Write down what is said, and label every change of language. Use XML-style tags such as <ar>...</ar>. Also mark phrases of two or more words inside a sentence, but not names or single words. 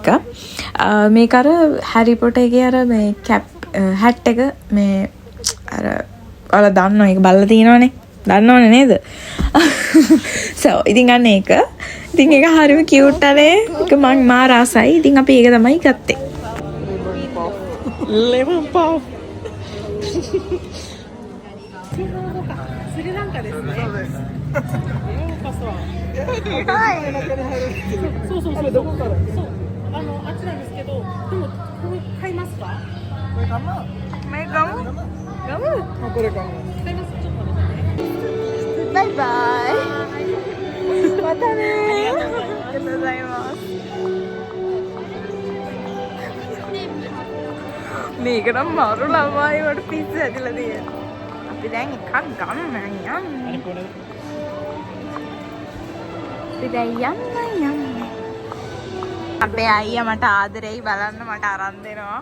<si>මේක අර හැරි පොටර් එකේ අර මේ කැප් හැට් එක මේ අර ඔයාලා දන්නවා ඒක බලලා තියෙනවනේ. දන්නවනේ නේද? so ඉතින් අන්න ඒක. ඉතින් ඒක හරිම කියුට් අනේ. ඒක මං මාර ආසයි. ඉතින් අපි ඒක තමයි ගත්තේ. lemon puff.</si> <ja>スリランカですね。そうです。そうそうそう。どこから？そう。あっちなんですけど、でもこれ買いますか？これかな？</ja> <si>මේ ගමු. ගමු.</si> <ja>あ、これかな。買います。ちょっと待ってね。バイバイ。またね。ありがとうございます。</ja> <si>මේක නම් මරු ළමයි වට පිස්ස ඇදලා තියෙනවා. අපි දැන් එකක් ගන්න යන්නේ. අපි දැන් යන්නේ. අපේ අයියා මට ආදරෙයි බලන්න මට අරන් දෙනවා.</si>